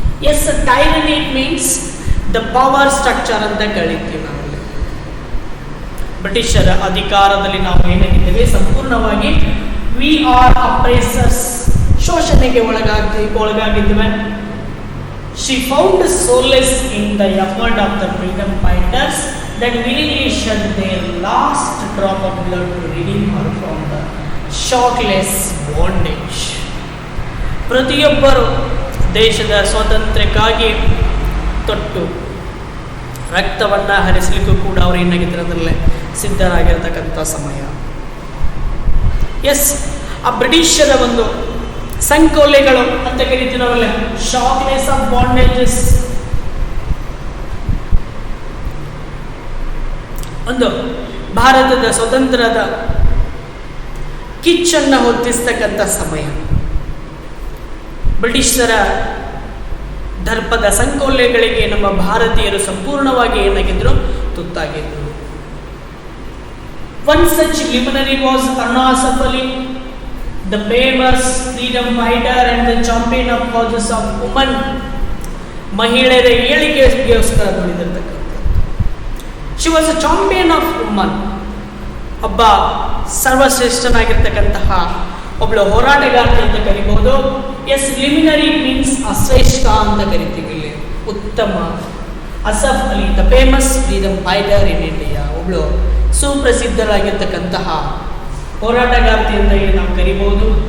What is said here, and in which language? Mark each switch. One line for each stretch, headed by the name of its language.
English: yes, tyranny it means the power structure
Kannada: ಅಂತ ಕರೀತೀವಿ ನಾವು. ಬ್ರಿಟಿಷರ ಅಧಿಕಾರದಲ್ಲಿ ನಾವು ಏನಾಗಿದ್ದೇವೆ, ಸಂಪೂರ್ಣವಾಗಿ
English: we are oppressors,
Kannada: ಶೋಷಣೆಗೆ ಒಳಗಾಗಿದ್ದೇವೆ.
English: She found solace in the effort of the freedom fighters that willingly shed their last drop of blood to redeem her from the shockless bondage.
Kannada: ಪ್ರತಿಯೊಬ್ಬರು ದೇಶದ ಸ್ವಾತಂತ್ರ್ಯಕ್ಕಾಗಿ ತೊಟ್ಟು ರಕ್ತವನ್ನು ಹರಿಸಲಿಕ್ಕೂ ಕೂಡ ಅವರು ಏನಾಗಿದ್ದರಲ್ಲೇ ಸಿದ್ಧರಾಗಿರ್ತಕ್ಕಂಥ ಸಮಯ. ಎಸ್, ಆ ಬ್ರಿಟಿಷರ ಒಂದು ಸಂಕೋಲೆಗಳು ಅಂತ ಕರಿತೀವಿ ನಾವಲ್ಲ,
English: shackles of bondages,
Kannada: ಒಂದು ಭಾರತದ ಸ್ವತಂತ್ರದ ಕಿಚ್ಚನ್ನು ಹೊತ್ತಿಸ್ತಕ್ಕಂಥ ಸಮಯ. ಬ್ರಿಟಿಷರ ದರ್ಪದ ಸಂಕೋಲೆಗಳಿಗೆ ನಮ್ಮ ಭಾರತೀಯರು ಸಂಪೂರ್ಣವಾಗಿ ಏನಾಗಿದ್ರು, ತುತ್ತಾಗಿದ್ರು.
English: One such luminary was Aruna Asaf Ali, the famous freedom fighter and the champion of causes of women.
Kannada: ಮಹಿಳೆಯರ ಏಳಿಗೆಗೋಸ್ಕರ ದುಡಿದಿರ್ತಕ್ಕಂಥ.
English: She was a champion of women.
Kannada: ಒಬ್ಬ ಸರ್ವಶ್ರೇಷ್ಠನಾಗಿರ್ತಕ್ಕಂತಹ ಒಬ್ಬಳು ಹೋರಾಟಗಾರ್ತಿ ಅಂತ ಕರಿಬಹುದು.
English: yes, luminary means
Kannada: ಅಶ್ರೇಷ್ಠ ಅಂತ ಕರಿತೀವಿ ಇಲ್ಲಿ, ಉತ್ತಮ. Asaf Ali,
English: the famous freedom fighter in India,
Kannada: ಒಬ್ಬಳು ಸುಪ್ರಸಿದ್ಧರಾಗಿರ್ತಕ್ಕಂತಹ ಹೋರಾಟಗಾರ್ತಿ ಅಂತ ಇಲ್ಲಿ ನಾವು ಕರಿಬಹುದು.